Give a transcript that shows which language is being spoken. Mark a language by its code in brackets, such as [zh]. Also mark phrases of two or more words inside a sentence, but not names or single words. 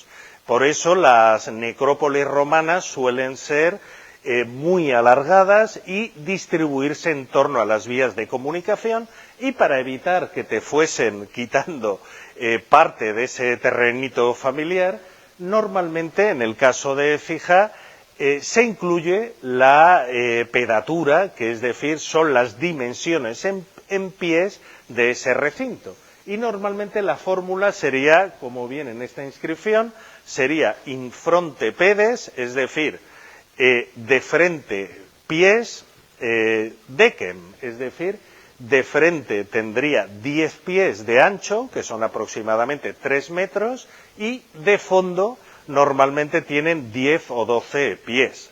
[es] Por eso las necrópolis romanas suelen ser muy alargadas y distribuirse en torno a las vías de comunicación, y para evitar que te fuesen quitando parte de ese terrenito familiar, normalmente en el caso de Écija se incluye la pedatura, que es decir, son las dimensiones en pies de ese recinto. Y normalmente la fórmula sería, como viene en esta inscripción, sería [la] in fronte pedes, [es] es decir, de frente pies, decem, es decir, de frente tendría 10 pies de ancho, que son aproximadamente 3 metros, y de fondo normalmente tienen 10 o 12 pies.